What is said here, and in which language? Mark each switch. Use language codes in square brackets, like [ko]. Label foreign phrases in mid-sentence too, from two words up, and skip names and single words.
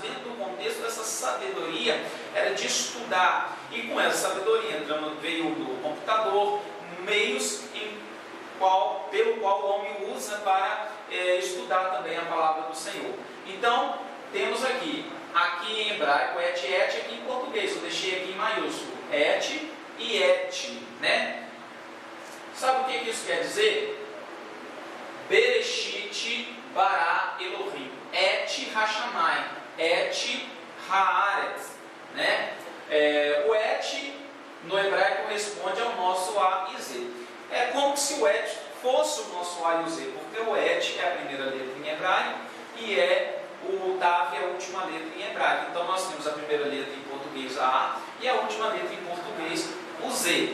[pt] Dentro do contexto dessa sabedoria, era de estudar, e com essa sabedoria veio do computador, meios pelo qual o homem usa para estudar também a palavra do Senhor. Então, temos aqui em hebraico, et, aqui em português, eu deixei aqui em maiúsculo, et e et, né? Sabe o que isso quer dizer? [he] בראשית ברא אלהים, את השמים, את הארץ, [pt] né? O et no hebraico corresponde ao nosso A e Z. É como se o et fosse o nosso A e o Z, porque o et é a primeira letra em hebraico e o Tav é a última letra em hebraico. Então nós temos a primeira letra em português, a A, e a última letra em português, o Z.